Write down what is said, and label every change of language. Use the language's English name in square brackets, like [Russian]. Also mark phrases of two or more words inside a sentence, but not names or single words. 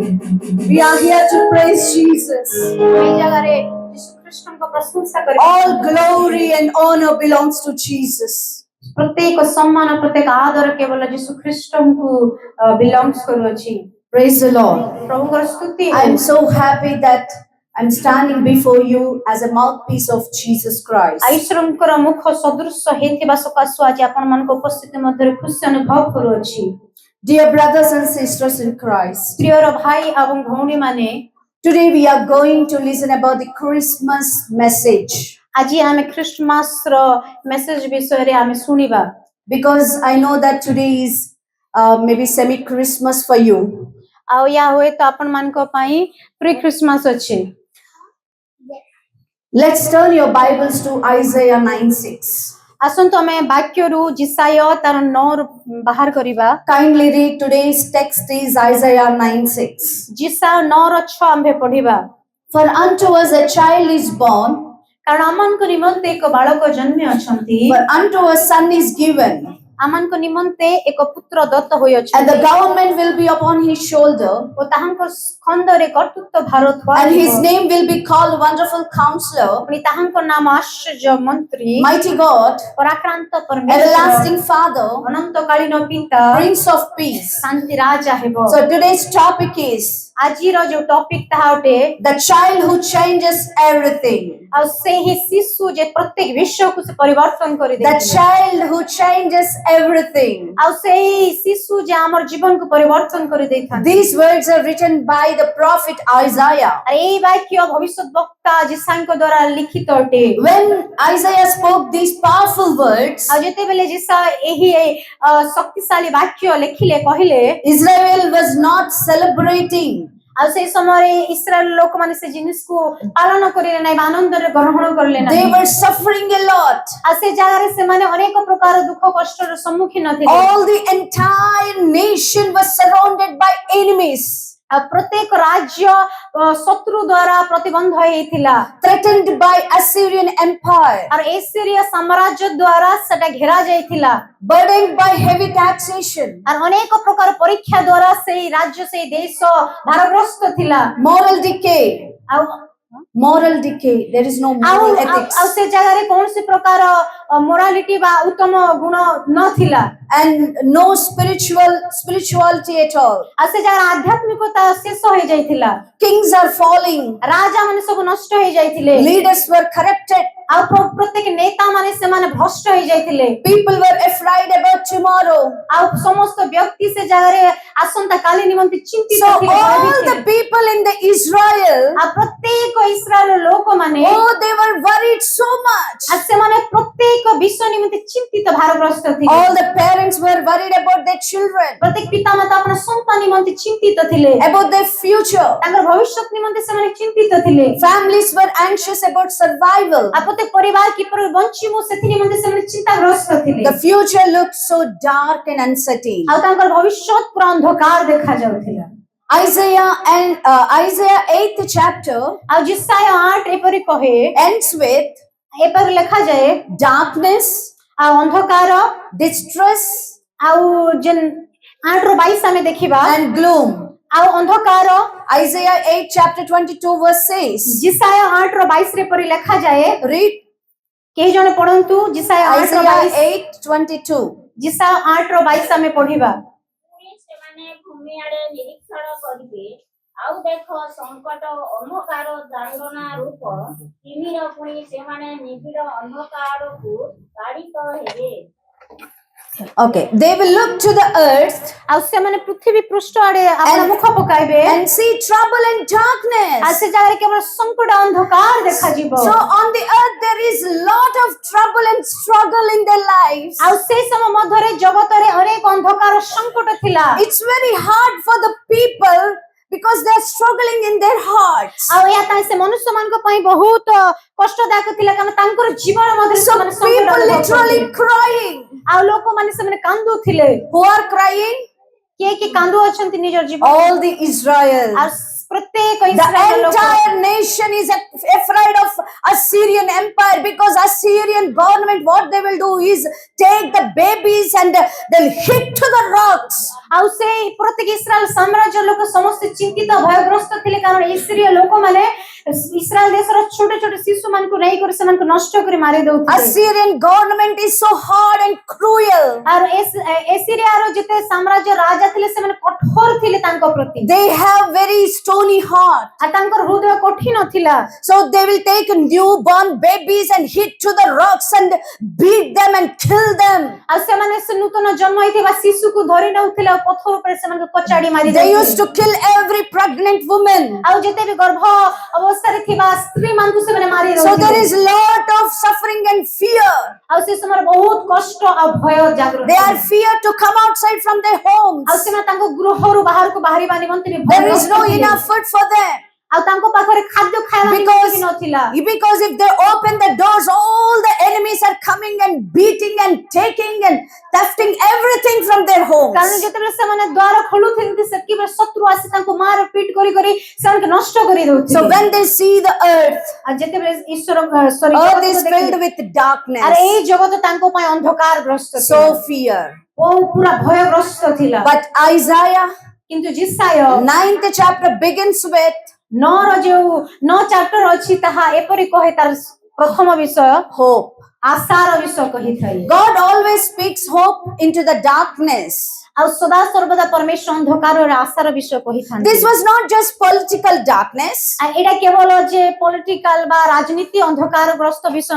[English] We are here to praise Jesus. [Odia] ଏଇ ଜାଗାରେ ଯୀଶୁ ଖ୍ରୀଷ୍ଟଙ୍କ ପ୍ରଶଂସା କରିବା [English] All glory and honor belongs to Jesus. [Odia] ପ୍ରତ୍ୟେକ ସମ୍ମାନ ପ୍ରତ୍ୟେକ ଆଦର କେବଳ ଯୀଶୁ ଖ୍ରୀଷ୍ଟଙ୍କୁ ବିଲଙ୍ଗସ୍ କରୁଅଛି। [English] Praise the Lord. [Odia] ପ୍ରଭୁଙ୍କର ସ୍ତୁତି [English] I am so happy that I'm standing before you as a mouthpiece of Jesus Christ. [Odia] ଈଶ୍ୱରଙ୍କର ମୁଖ ସଦୃଶ ହେଇଥିବା ସକାଶୁ ଆଜି ଆପଣମାନଙ୍କ ଉପସ୍ଥିତି ମଧ୍ୟରେ ଖୁସି ଅନୁଭବ କରୁଅଛି। [English] Dear brothers and sisters in Christ, [Odia] ପ୍ରିୟର ଭାଇ ଏବଂ ଭଉଣୀମାନେ, [English] today we are going to listen about the Christmas message [Odia] ଆଜି ଆମେ ଖ୍ରୀଷ୍ଟମାସର ମେସେଜ ବିଷୟରେ ଆମେ ଶୁଣିବା। [English] because I know that today is maybe semi-Christmas for you. [Odia] ଆଉ ୟା ହୁଏତ ଆପଣମାନଙ୍କ ପାଇଁ [English] pre Christmas [Odia] ଅଛି। [English] Let's turn your Bibles to Isaiah 9:6. [Odia] ଆସନ୍ତୁ ଆମେ ବାକ୍ୟରୁ ଜିସାୟ ତାର 9 ବାହାର କରିବା। [English] Kindly read today's text is Isaiah 9:6. [Odia] ଜିସାୟ 9:6 ଆମ୍ଭେ ପଢିବା। [English] For unto us a child is born, [Odia] କାରଣ ଆମମାନଙ୍କ ନିମନ୍ତେ ଏକ ବାଳକ ଜନ୍ମି ଅଛନ୍ତି, [English] for unto us son is given, [Odia] ଆମମାନଙ୍କ ନିମନ୍ତେ ଏକ ପୁତ୍ର ଦତ୍ତ [English] and [Odia] ହୋଇଅଛନ୍ତି [English] the government will be upon his shoulder, [Odia] ଓ ତାହାଙ୍କ ଖଣ୍ଡରେ କର୍ତ୍ତୃତ୍ୱ ଭାର [English] and [Odia] ଥୁଆଯିବ। [English] his name will be called Wonderful Counselor, [Odia] ପୁଣି ତାହାଙ୍କ ନାମ ଆଶ୍ଚର୍ଯ୍ୟ ମନ୍ତ୍ରୀ, [English] Mighty God, [Odia] ପରାକ୍ରାନ୍ତ ପରମେଶ୍ୱର, [English] Everlasting Father, [Odia] ଅନନ୍ତକାଳୀନ ପିତା, [English] Prince of Peace. [Odia] ଶାନ୍ତି ରାଜା ହେବ। [English] So today's topic is [Odia] ଆଜିର ଯୋଉ ଟପିକ ତାହା ଅଟେ, [English] the child who changes everything. [Odia] ଆଉ ସେହି ଶିଶୁ ଯେ ପ୍ରତ୍ୟେକ ବିଷୟକୁ ସେ ପରିବର୍ତ୍ତନ [English] The [Odia] କରିଦେଇଥିଲେ, [English] child who changes everything. [Odia] ଆଉ ସେହି ଶିଶୁ ଯେ ଆମର ଜୀବନକୁ ପରିବର୍ତ୍ତନ କରିଦେଇଥାନ୍ତି। [English] These words are written by the prophet Isaiah. [Odia] ଆରେ ଏଇ ବାକ୍ୟ ଭବିଷ୍ୟତ ବକ୍ତା ଜିସାଙ୍କ ଦ୍ୱାରା ଲିଖିତ ଅଟେ। [English] When Isaiah spoke these powerful words, [Odia] ଆଉ ଯେତେବେଳେ ଜିସା ଏହି ଶକ୍ତିଶାଳୀ ବାକ୍ୟ ଲେଖିଲେ କହିଲେ, [English] Israel was not celebrating. [Odia] ଆଉ ସେଇ ସମୟରେ ଇସ୍ରାଏଲ ଲୋକମାନେ ସେ ଜିନିଷକୁ ପାଳନ କରିଲେ ନାହିଁ ବା ଆନନ୍ଦରେ ଗ୍ରହଣ କରିଲେ [English] They [Odia] ନାହିଁ। [English] were suffering a lot. [Odia] ଆଉ ସେ ଜାଗାରେ ସେମାନେ ଅନେକ ପ୍ରକାର ଦୁଃଖ କଷ୍ଟର ସମ୍ମୁଖୀନ ଥିଲେ। [English] All the entire nation was surrounded by enemies, [Odia] ଆଉ ପ୍ରତ୍ୟେକ ରାଜ୍ୟ ଶତ୍ରୁ ଦ୍ୱାରା ପ୍ରତିବନ୍ଧ ହେଇଥିଲା। [English] threatened by Assyrian Empire, [Odia] ଆଉ ଏସିରିୟ ସାମ୍ରାଜ୍ୟ ଦ୍ୱାରା ସେଟା ଘେରା ଯାଇଥିଲା। [English] burdened by heavy taxation, [Odia] ଆଉ ଅନେକ ପ୍ରକାର ପରୀକ୍ଷା ଦ୍ୱାରା ସେଇ ରାଜ୍ୟ ସେଇ ଦେଶ ଭାରଗ୍ରସ୍ତ ଥିଲା। [English] moral decay. [Odia] ଆଉ [English] Moral decay. There is no [Odia] ଆଉ [English] moral [Odia] ଆଉ [English] ethics. [Odia] ଆଉ ସେ ଜାଗାରେ କୌଣସି ପ୍ରକାର ମୋରାଲିଟି ବା ଉତ୍ତମ ଗୁଣ ନଥିଲା। [English] And no spirituality at all. [Odia] ଆଉ ସେ ଜାଗାରେ ଆଧ୍ୟାତ୍ମିକତା ଶେଷ ହେଇଯାଇଥିଲା। [English] Kings are falling. [Odia] ରାଜା ମାନେ ସବୁ ନଷ୍ଟ ହେଇଯାଇଥିଲେ। [English] Leaders were corrupted. [Odia] ଆଉ ପ୍ରତ୍ୟେକ ନେତା ମାନେ ସେମାନେ ଭ୍ରଷ୍ଟ ହେଇଯାଇଥିଲେ। [English] People were afraid about tomorrow. [Odia] ଆଉ ସମସ୍ତ ବ୍ୟକ୍ତି ସେ ଜାଗାରେ ଆସନ୍ତା କାଲି ନିମନ୍ତେ ଚିନ୍ତିତ [English] So [Odia] ଥିଲେ, [English] all [Odia] ଭୟଭୀତ [English] the [Odia] ଥିଲେ। [English] people in the Israel, [Odia] ଆଉ ପ୍ରତ୍ୟେକ ଇସ୍ରାଏଲ ଲୋକମାନେ [English] oh, they were worried so much. [Odia] ଆଉ ସେମାନେ ପ୍ରତ୍ୟେକ ବିଷୟ ନିମନ୍ତେ ଚିନ୍ତିତ ଭାରଗ୍ରସ୍ତ ଥିଲେ। [English] All the parents were worried about their children, [Odia] ପ୍ରତ୍ୟେକ ପିତାମାତା ଆପଣ ସନ୍ତାନ ନିମନ୍ତେ ଚିନ୍ତିତ ଥିଲେ, [English] about their future. [Odia] ତାଙ୍କର ଭବିଷ୍ୟତ ନିମନ୍ତେ ସେମାନେ ଚିନ୍ତିତ ଥିଲେ। [English] Families were anxious about survival. [Odia] ଆଉ ପ୍ରତ୍ୟେକ ପରିବାର କିପରି ବଞ୍ଚିବ ସେଥି ନିମନ୍ତେ ସେମାନେ ଚିନ୍ତାଗ୍ରସ୍ତ ଥିଲେ। [English] The future looked so dark and uncertain. [Odia] ଆଉ ତାଙ୍କର ଭବିଷ୍ୟତ ପୁରା ଅନ୍ଧକାର ଦେଖାଯାଉଥିଲା। [English] Isaiah 8th chapter [Odia] ଆଉ ଜିସାୟ 8 ଏପରି କହେ, [English] ends with [Odia] ଏପରି ଲେଖାଯାଏ, [English] darkness, [Odia] ଆଉ ଅନ୍ଧକାର [English] distress, [Odia] ଆଉ ଯେନ୍ 8 ରୁ 22 ଆମେ ଦେଖିବା, [English] and gloom. [Odia] ଆଉ ଅନ୍ଧକାର। [English] Isaiah 8 chapter 22 verse says, [Odia] ଜିସାୟ 8 ରୁ 22 ରେ ପରି ଲେଖାଯାଏ। [English] read [Odia] କେହି ଜଣେ ପଢନ୍ତୁ ଜିସାୟ 8 ରୁ Isaiah 22। 8:22. ଜିସାୟ 8 ରୁ 22 ଆମେ ପଢିବା। ପୁଣି ସେମାନେ ଭୂମି ଆଡେ ନିରୀକ୍ଷଣ କରିବେ, ଆଉ ଦେଖ ସଂକଟ ଅନ୍ଧକାର ଦାଣ୍ଡନା ରୂପ ତିମିର, ପୁଣି ସେମାନେ ନିବିଡ଼ ଅନ୍ଧକାରକୁ ତାଡ଼ିତ ହେବେ। [English] Okay, they will look to the earth [Odia] ଆଉ ସେମାନେ ପୃଥିବୀ ପୃଷ୍ଠ ଆଡେ ଆପଣ ମୁଖ ପକାଇବେ, [English] and see trouble and [Odia] ଆଉ [English] darkness. [Odia] ସେ ଜାଗାରେ କେବଳ ସଂକଟ ଅନ୍ଧକାର ଦେଖାଯିବ। [English] So on the earth there is lot of trouble and struggle in their lives. [Odia] ଆଉ ସେଇ ସମୟ ମଧ୍ୟରେ ଜଗତରେ ଅନେକ ଅନ୍ଧକାର ସଂକଟ ଥିଲା। [English] It's very hard for the people because they are struggling in their hearts. [Odia] ଆଉ ଏହା ପାଇଁ ସେ ମନୁଷ୍ୟମାନଙ୍କ ପାଇଁ ବହୁତ କଷ୍ଟଦାୟକ ଥିଲା, କାରଣ ତାଙ୍କର ଜୀବନ ମଧ୍ୟରେ [English] So [Odia] ସେମାନେ ସଂକଟ [English] people [Odia] ଅନୁଭବ [English] literally [Odia] କରୁଥିଲେ। [English] crying. [Odia] ଆଉ ଲୋକମାନେ ସେମାନେ କାନ୍ଦୁଥିଲେ। [English] Who are crying? [Odia] କିଏ କିଏ କାନ୍ଦୁ ଅଛନ୍ତି ନିଜର ଜୀବନ? [English] All the Israel. [Odia] ଆଉ ପ୍ରତ୍ୟେକ ପ୍ରତ୍ୟେକ [English] The [Odia] ଇସ୍ରାଏଲ ଲୋକ [English] entire nation is afraid of Assyrian empire, because Assyrian government, what they will do is take the babies and they'll hit to the rocks. [Odia] ଆଉ ସେ ପ୍ରତ୍ୟେକ ଇସ୍ରାଏଲ ସାମ୍ରାଜ୍ୟ ଲୋକ ସମସ୍ତେ ଚିନ୍ତିତ ଭୟଗ୍ରସ୍ତ ଥିଲେ, କାରଣ ଇସ୍ରାଏଲ ଲୋକମାନେ ଇସ୍ରାଏଲ ଦେଶର ଛୋଟ ଛୋଟ ଶିଶୁମାନଙ୍କୁ ନେଇକରି ସେମାନଙ୍କୁ ନଷ୍ଟ କରି ମାରି ଦଉଥିଲେ। [English] Assyrian government is so hard and cruel. [Odia] ଆଉ ଏସିରିଆର ଯେତେ ସାମ୍ରାଜ୍ୟ ରାଜା ଥିଲେ ସେମାନେ କଠୋର ଥିଲେ ତାଙ୍କ ପ୍ରତି, [English] They have very stony heart. [Odia] ଆଉ ତାଙ୍କର ହୃଦୟ କଠିନ ଥିଲା। [English] So they will take newborn babies and hit to the rocks and beat them and kill them. [Odia] ଆଉ ସେମାନେ ସେ ନୂତନ ଜନ୍ମ ହେଇଥିବା ଶିଶୁକୁ ଧରି ନେଉଥିଲେ ଆଉ ପଥର ଉପରେ ସେମାନଙ୍କୁ କଚାଡ଼ି ମାରି [English] They [Odia] ଦଉଥିଲେ। [English] used to kill every pregnant woman. [Odia] ଆଉ ଯେତେ ବି ଗର୍ଭ ଅବସ୍ଥାରେ ଥିବା ସ୍ତ୍ରୀ ମାନଙ୍କୁ ସେମାନେ ମାରି [English] So there [Odia] ଦଉଥିଲେ। [English] is lot of suffering and fear. [Odia] ଆଉ ସେ ସମୟରେ ବହୁତ କଷ୍ଟ ଆଉ ଭୟ ଜାଗ୍ରତ [English] They are [Odia] ଥିଲା। [English] feared to come outside from their homes. [Odia] ଆଉ ସେମାନେ ତାଙ୍କ ଗୃହରୁ ବାହାରକୁ ବାହାରିବା ନିମନ୍ତେ ବି [English] There is no [Odia] ଭୟଗ୍ରସ୍ତ ଥିଲେ। [English] enough food for them. [Odia] ଆଉ ତାଙ୍କ ପାଖରେ ଖାଦ୍ୟ ଖାଇବା [English] Because- [Odia] ବି ନଥିଲା, [English] Because if they open the doors, all the enemies are coming and beating and taking and thefting everything from their homes. [Odia] କାରଣ ଯେତେବେଳେ ସେମାନେ ଦ୍ୱାର ଖୋଲୁଥିଲେ ସେତେବେଳେ ଶତ୍ରୁ ଆସି ତାଙ୍କୁ ମାର ପିଟ କରି କରି ସେମାନଙ୍କୁ ନଷ୍ଟ କରି [English] So [Odia] ଦଉଥିଲେ। [English] when they see the earth, [Odia] ଆଉ ଯେତେବେଳେ ଈଶ୍ୱର [English] earth is filled with [Odia] ଆରେ [English] darkness. [Odia] ଏଇ ଜଗତ ତାଙ୍କ ପାଇଁ ଅନ୍ଧକାର ଗ୍ରସ୍ତ ଥିଲା, [English] So fear. [Odia] ପୁରା ଭୟଗ୍ରସ୍ତ ଥିଲା। [English] But Isaiah [Odia] କିନ୍ତୁ ଜିସାୟ [English] 9th chapter begins with [Odia] 9 ଚାପ୍ଟର ଅଛି, ତାହା ଏପରି କହେ, ତାର ପ୍ରଥମ ବିଷୟ [English] hope. [Odia] ଆଶାର ବିଷୟ କହିଥାଏ। [English] God always speaks hope into the darkness. [Odia] ଆଉ ସଦା ସର୍ବଦା ପରମେଶ୍ୱର ଅନ୍ଧକାରରେ ଆଶାର ବିଷୟ କହିଥାନ୍ତି। [English] This was not just political darkness. [Odia] ଆଉ ଏଇଟା କେବଳ ଯେ ପଲିଟିକାଲ ବା ରାଜନୀତି ଅନ୍ଧକାରଗ୍ରସ୍ତ ବିଷୟ